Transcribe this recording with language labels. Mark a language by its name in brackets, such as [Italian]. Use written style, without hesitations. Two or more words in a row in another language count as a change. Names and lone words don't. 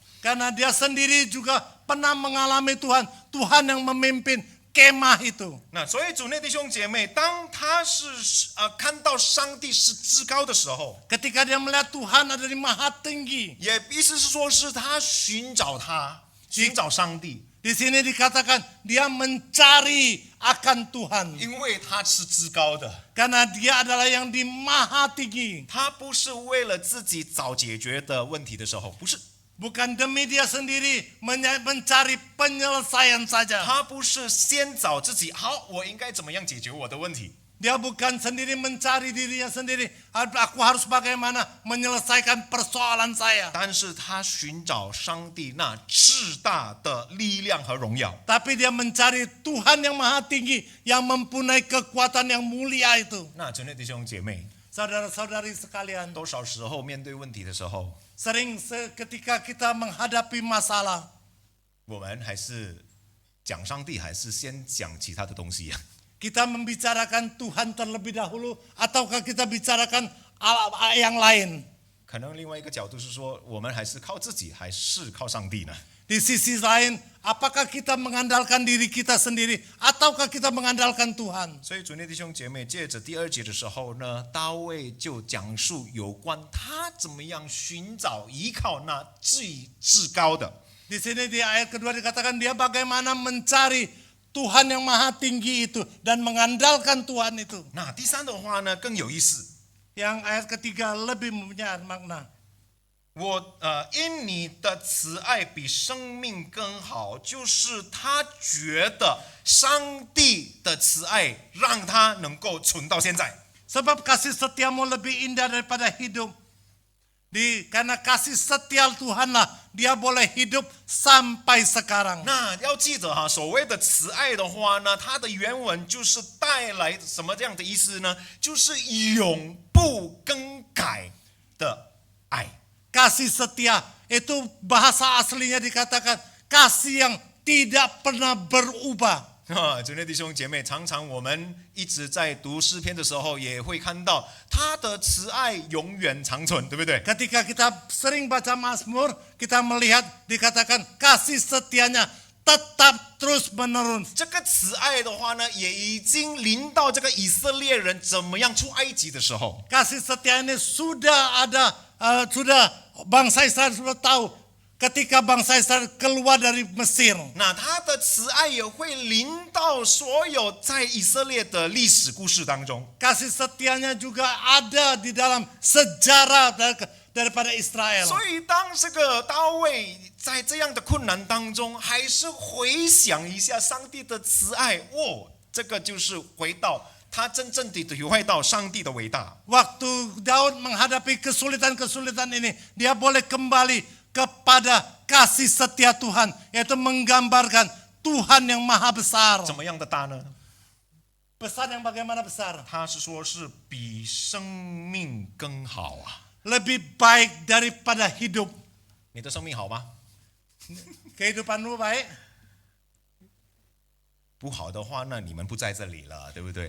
[Indonesian] Karena dia sendiri juga pernah mengalami Tuhan. Tuhan yang memimpin kemah itu. [Chinese] 那所以主内弟兄姐妹，当他是看到上帝是至高的时候， [Indonesian] Ketika dia melihat Tuhan ada di maha tinggi. [Chinese] 也意思是说是他寻找寻找上帝， [Indonesian] Di sini dikatakan dia mencari akan Tuhan. [Chinese] 因为他是至高的， [Indonesian] Karena dia adalah yang di maha tinggi. [Chinese] 他不是为了自己找解决的问题的时候，不是。 [Indonesian] Bukan demi dia sendiri mencari penyelesaian saja. [Chinese] 他不是先找自己，好，我应该怎么样解决我的问题？ [Indonesian] Dia bukan sendiri mencari dirinya sendiri. Aku harus bagaimana menyelesaikan persoalan saya. [Chinese] 但是他寻找上帝那至大的力量和荣耀。 [Indonesian] Tapi dia mencari Tuhan yang maha tinggi. Yang mempunyai kekuatan yang mulia itu. [Chinese] 那真的弟兄姐妹， [Indonesian] Saudara-saudari sekalian. [Chinese] 多少时候面对问题的时候， [Indonesian] Sering ketika kita menghadapi masalah. [Chinese] 我们还是讲上帝，还是先讲其他的东西呀？ [Indonesian] Kita membicarakan Tuhan terlebih dahulu. Ataukah kita bicarakan yang lain. [Chinese] 可能另外一个角度是说，我们还是靠自己，还是靠上帝呢？ [Indonesian] Di sisi lain, apakah kita mengandalkan diri kita sendiri ataukah kita mengandalkan Tuhan? [Chinese] 所以主内弟兄姐妹，借着第2节的时候呢，大卫就讲述有关他怎么样寻找依靠那至高的。 [Indonesian] Di sini di ayat kedua dikatakan dia bagaimana mencari Tuhan yang maha tinggi itu dan mengandalkan Tuhan itu. [Chinese] 那第3的话呢，更有意思。 [Indonesian] Yang ayat ketiga lebih mempunyai makna. [Chinese] 因你的慈爱比生命更好，就是他觉得上帝的慈爱让他能够存到现在。 [Indonesian] Sebab kasih setiamu lebih indah daripada hidup. Karena kasih setia Tuhanlah dia boleh hidup sampai sekarang. [Chinese] 那要记得哈，所谓的慈爱的话呢，它的原文就是带来什么这样的意思呢？就是永不更改的爱。 [Indonesian] Kasih setia itu bahasa aslinya dikatakan kasih yang tidak pernah berubah. [Chinese] 主内弟兄姐妹，常常我们一直在读诗篇的时候，也会看到他的慈爱永远长存，对不对？ [Indonesian] Ketika kita sering baca Mazmur, kita melihat dikatakan kasih setianya tetap terus menerus. [Chinese] 这个慈爱的话呢，也已经临到这个以色列人怎么样出埃及的时候。 [Indonesian] Kasih setia ini sudah ada, sudah bangsa Israel sudah tahu ketika bangsa Israel keluar dari Mesir. [Chinese] 那他的慈爱也会临到所有在以色列的历史故事当中。 [Indonesian] Kasih setianya juga ada di dalam sejarah daripada Israel. [Chinese] 所以当这个大卫在这样的困难当中，还是回想一下上帝的慈爱，这个就是回到他真正的体会到上帝的伟大。 [Indonesian] Waktu Daud menghadapi kesulitan-kesulitan ini, dia boleh kembali kepada kasih setia Tuhan, yaitu menggambarkan Tuhan yang maha besar. [Chinese] 怎么样的大呢？ [Indonesian] Besar yang bagaimana besar? [Chinese] 他是说是比生命更好啊。 [Indonesian] Lebih baik daripada hidup. [Chinese] 你的生命好吗？ [Indonesian] Kehidupanmu baik? [Chinese] 不好的话，那你们不在这里了，对不对？